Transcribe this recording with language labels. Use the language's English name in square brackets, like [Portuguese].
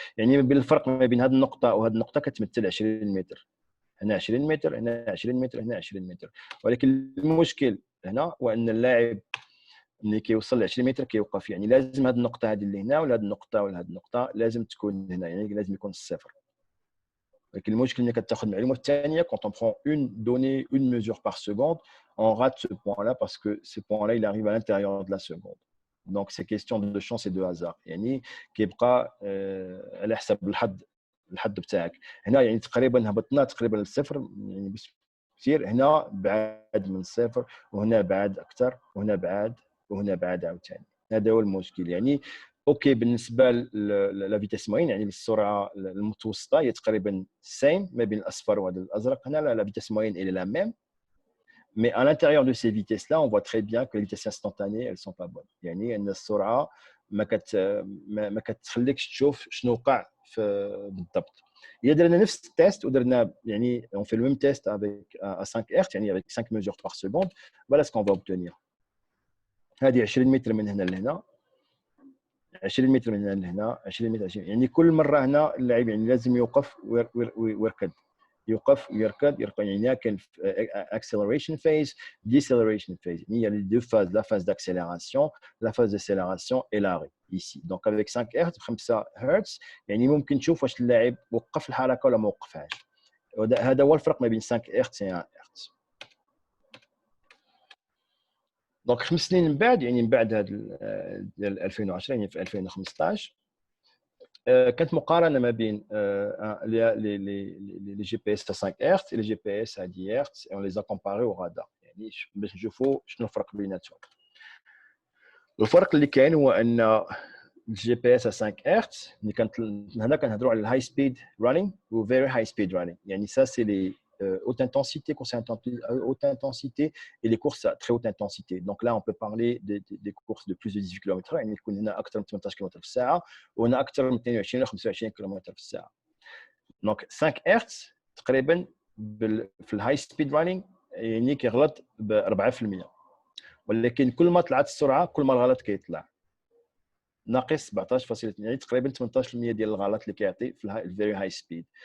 [Arabic] يعني بالفرق ما بين هذه النقطه وهذه النقطه كتمثل 20 متر، هنا 20 متر، هنا 20 متر، هنا 20 متر. ولكن المشكل هنا هو ان اللاعب ملي كيوصل ل 20 متر كيوقف. يعني لازم هذه النقطه هذه اللي هنا ولا هذه النقطه ولا هذه النقطه لازم تكون هنا، يعني لازم يكون الصفر. ولكن المشكل ملي كتاخذ معلومه ثانيه [French] quand on prend une donnée, une mesure par seconde, on rate ce point là parce que ce point là il arrive à l'intérieur de la seconde. Donc c'est question de chance et de hasard. [Arabic] يعني كيبقى على حسب الحظ بتاعك. هنا يعني تقريبا هبطنا تقريبا للصفر، يعني كثير. هنا بعد من الصفر، وهنا بعد اكثر، وهنا بعد، وهنا بعد عاوتاني. هذا هو المشكل. يعني اوكي بالنسبه لا فيتيس موين، يعني السرعه المتوسطه هي تقريبا سيم ما بين الاصفر وهذا الازرق. [French] هنا لا فيتيس موين elle est la même، mais à l'intérieur de ces vitesses là on voit très bien que les vitesses instantanées elles sont pas bonnes. [Arabic] يعني ان السرعه ما كتخليكش تشوف شنو وقع بالضبط. اذا درنا نفس التيست ودرنا يعني [French] on fait le même test avec à 5 Hz، يعني avec 5 mesures par seconde، voilà ce qu'on va obtenir. [Arabic] هذه 20 متر من هنا لهنا، 20 متر من هنا لهنا، 20 متر 20، يعني كل مره هنا اللاعب يعني لازم يوقف ويركض، يوقف ويركض يركض. يعني كاين [English] acceleration phase deceleration phase، [French] يعني les deux phases، la phase d'accélération، la phase d'accélération et l'arrêt ici. donc avec 5 Hz 5 Hz [Arabic] يعني ممكن تشوف واش اللاعب وقف الحركه ولا ما وقفهاش. هذا هو الفرق ما بين 5 Hz و 1 Hz. دونك 5 سنين من بعد، يعني من بعد هذا ديال 2010، يعني في 2015 كانت مقارنه ما بين لي جي بي اس 5 Hz ولي جي بي اس 10 Hz، [French] et on les a comparés au radar، [Arabic] يعني باش نشوفوا شنو الفرق بيناتهم. الفرق اللي كاين هو ان الجي بي اس 5 Hz اللي كانت هنا كنهضروا على [English] الهاي speed running و very high speed running. [French] يعني ça c'est les haute intensité, course à haute intensité et les courses à très haute intensité. Donc là, on peut parler des courses de plus de 18 km/h. [Arabic] يعني يكون هنا أكثر من 18 كم في الساعة، وهنا أكثر من 22 أو 25 كم في الساعة. Donc 5 Hz تقريبا في [English] الهاي speed running [Arabic] يعني كيغلط ب 4%، ولكن كل ما طلعت السرعة كل ما الغلط كيطلع ناقص 17.2، يعني تقريبا 18% ديال الغلط اللي كيعطي في [English] الفيري high speed.